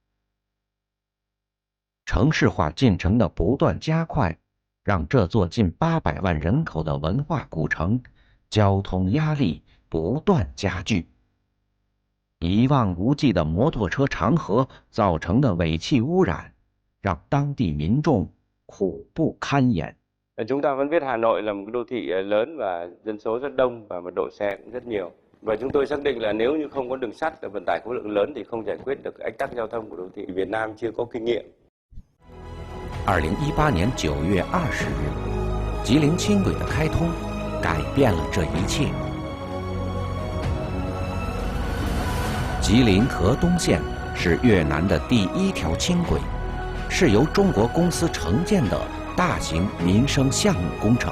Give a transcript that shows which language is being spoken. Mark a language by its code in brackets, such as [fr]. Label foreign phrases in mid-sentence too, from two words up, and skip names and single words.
[zh] 城市化进程的不断加快，让这座近800万人口的文化古城交通压力不断加剧。一望无际的摩托车长河造成的尾气污染，让当地民众苦不堪言。 [vi] Chúng ta vẫn biết Hà Nội là một đô thị lớn và dân số rất đông và mật độ xe cũng rất nhiều. Và chúng tôi xác định là nếu như không có đường sắt và vận tải khối lượng lớn thì không giải quyết được ách tắc giao thông của đô thị. Việt Nam chưa có kinh nghiệm. [zh] 2018 年9月20日，吉林轻轨的开通改变了这一切。吉林河东线是越南的第1条轻轨，是由中国公司承建的大型民生项目工程。